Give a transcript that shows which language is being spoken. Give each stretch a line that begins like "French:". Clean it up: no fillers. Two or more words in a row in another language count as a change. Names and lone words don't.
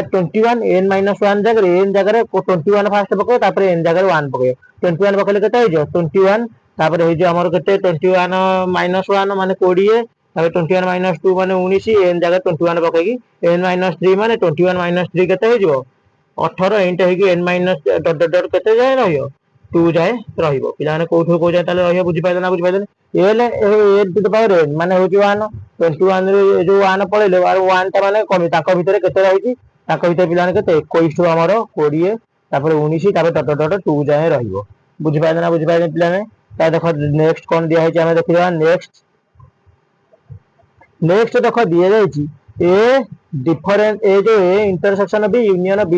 Odia: 21 n-1 ଜାଗାରେ n ଜାଗାରେ 21 ଫାଷ୍ଟ ପକେଇବ ତାପରେ n ଜାଗାରେ 1 ପକେଇବ 21 ପକେଇଲେ କେତେ ହେଇଯିବ 21 ତାପରେ ହେଇଯିବ ଆମର କେତେ 21 -1 ମାନେ 20 ତାପରେ 21 - 2 ମାନେ 19 n ଜାଗାରେ 21 ପକେଇକି n-3 ମାନେ 21 - 3 କେତେ ହେଇଯିବ 18 ଏଇଟା ହେଇକି n- କେତେ ଯାଏ ରହିବ 2 ଯାଏ ରହିବ ପିଲାମାନେ କୋଉଠୁ କୋଉ ଯାଏ ତାହେଲେ ରହିବ ବୁଝିପାରିଲେ ନା ବୁଝିପାରିଲେନି
English: a to the power n
Odia: ମାନେ ହଉଛି 1 21 ରୁ ଯୋଉ 1 ପଳେଇଲେ ଆଉ 1 ଟା ମାନେ କମି ତାଙ୍କ ଭିତରେ କେତେ ରହିଛି ତାଙ୍କ ଭିତରେ ପିଲାମାନେ କେତେ 21 ଠୁ ଆମର 20 ତାପରେ 19 ତାପରେ ... 2 ଯାଏ ରହିବ ବୁଝିପାରିଲେ ନା ବୁଝିପାରିଲେ ପିଲାମାନେ ତା ଦେଖ ନେକ୍ସଟ କଣ ଦିଆ ହେଇଛି ଆମେ ଦେଖିବା ନେକ୍ସଟ ଦେଖ ଦିଆଯାଇଛି
English: A difference
Odia: ଏ ଯୋଉ
English: A intersection B union B